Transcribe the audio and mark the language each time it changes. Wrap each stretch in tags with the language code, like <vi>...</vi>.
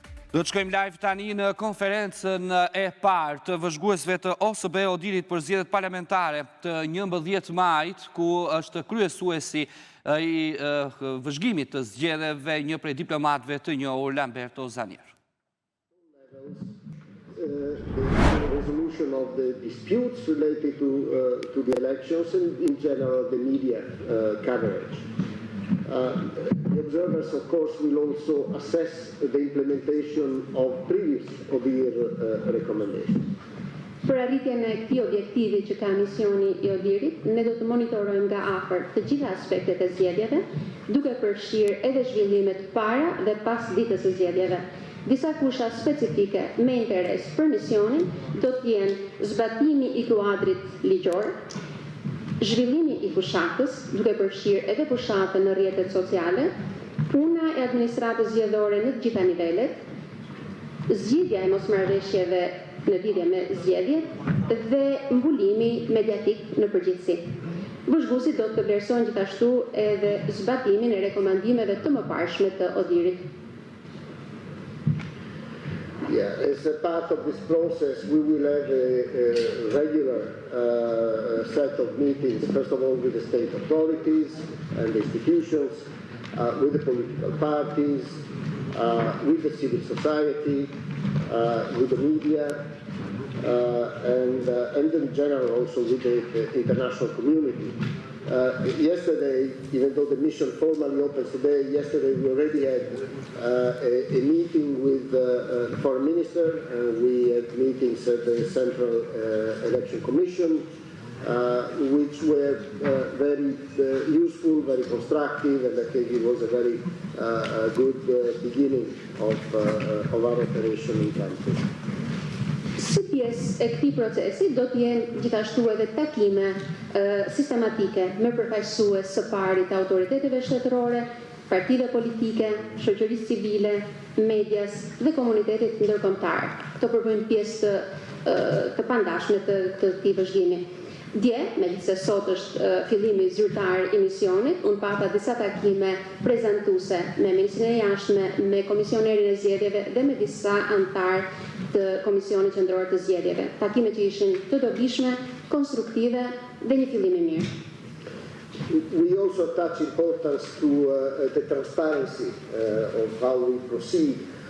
<sq>Do të shkojmë live tani në konferencën e parë të vëzhguesve të OSB Odirit për zgjedhjet parlamentare të 11 majit, ku është kryesuesi i vëzhgimit të zgjedhjeve një prej diplomatëve të njohur, Lamberto Zanier.</sq> <en>The resolution of the disputes related to the elections and in general the media coverage. The observers, of course, will also assess the implementation of previous ODIHR recommendations.</en> <sq>Për arritjen e këtij objektivi që ka misioni i ODIHR-it, ne do të monitorojmë nga afër të gjitha aspektet e zgjedhjeve, duke përfshirë edhe zhvillimet para dhe pas ditës së zgjedhjeve. Disa kusha specifike me interes për misionin do të jenë zbatimi i kuadrit ligjor, zhvillimi i fushatës, duke përfshirë edhe fushatën në rrjetet sociale, puna e administratës zgjedhore në të gjitha nivelet, zgjidhja e mosmarrëveshjeve në lidhje me zgjedhjet dhe mbulimi mediatik në përgjithësi. Vëzhguesit do të vlerësojnë gjithashtu edhe zbatimin e rekomandimeve të mëparshme të ODIHR-it.</sq> <en>Yeah, as a part of this process, we will have a regular set of meetings, first of all with the state authorities and the institutions, with the political parties, with the civil society, with the media, and in general also with the international community. Yesterday, even though the mission formally opens today, yesterday we already had a meeting with the foreign minister. We had meetings at the Central Election Commission, which were very useful, very constructive, and I think it was a very good beginning of our operation in country.</en> <sq>Si pjesë e këtij procesi do të jenë gjithashtu edhe takime sistematike me përfaqësues së pari të autoriteteve shtetërore, partive politike, shoqërisë civile, medias dhe komunitetit ndërkombëtar. Këto përbëjnë pjesë të pandashme të këtij vëzhgimi. Dje, megjithse sot është fillimi zyrtar i misionit, unë pata disa takime prezantuese me Ministrinë e Jashtme, me Komisionerin e Zgjedhjeve dhe me disa antar të Komisionit Qendror të Zgjedhjeve. Takime që ishin të dobishme, konstruktive dhe një fillim i mirë.</sq> <en>We also attach importance to the transparency of how we proceed.</en>